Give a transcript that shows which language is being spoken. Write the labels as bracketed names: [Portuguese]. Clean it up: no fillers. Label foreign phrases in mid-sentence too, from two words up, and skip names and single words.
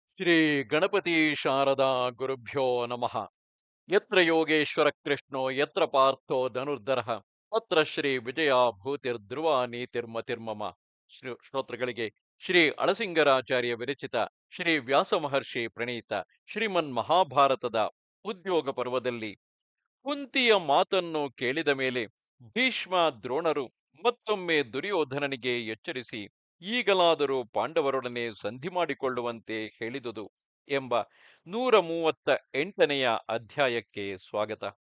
[Sanskrit] ಶ್ರೀ ಗಣಪತಿ ಶಾರದಾ ಗುರುಭ್ಯೋ ನಮಃ. ಯತ್ರ ಯೋಗೇಶ್ವರ ಕೃಷ್ಣೋ ಯತ್ರ ಪಾರ್ಥೋ ಧನುರ್ಧರಃ ತತ್ರ ಶ್ರೀ ವಿಜಯ ಭೂತಿರ್ಧ್ರುವ ನೀತಿರ್ಮತಿರ್ಮಮ. [Kannada] ಶ್ರೋತೃಗಳಿಗೆ ಶ್ರೀ ಅಳಸಿಂಗರಾಚಾರ್ಯ ವಿರಚಿತ ಶ್ರೀ ವ್ಯಾಸ ಮಹರ್ಷಿ ಪ್ರಣೀತ ಶ್ರೀಮನ್ ಮಹಾಭಾರತದ ಉದ್ಯೋಗ ಪರ್ವದಲ್ಲಿ ಕುಂತಿಯ ಮಾತನ್ನು ಕೇಳಿದ ಮೇಲೆ ಭೀಷ್ಮ ದ್ರೋಣರು ಮತ್ತೊಮ್ಮೆ ದುರ್ಯೋಧನನಿಗೆ ಎಚ್ಚರಿಸಿ ಈಗಲಾದರೂ ಪಾಂಡವರೊಡನೆ ಸಂಧಿ ಮಾಡಿಕೊಳ್ಳುವಂತೆ ಹೇಳಿದುದು ಎಂಬ 138ನೆಯ ಅಧ್ಯಾಯಕ್ಕೆ ಸ್ವಾಗತ.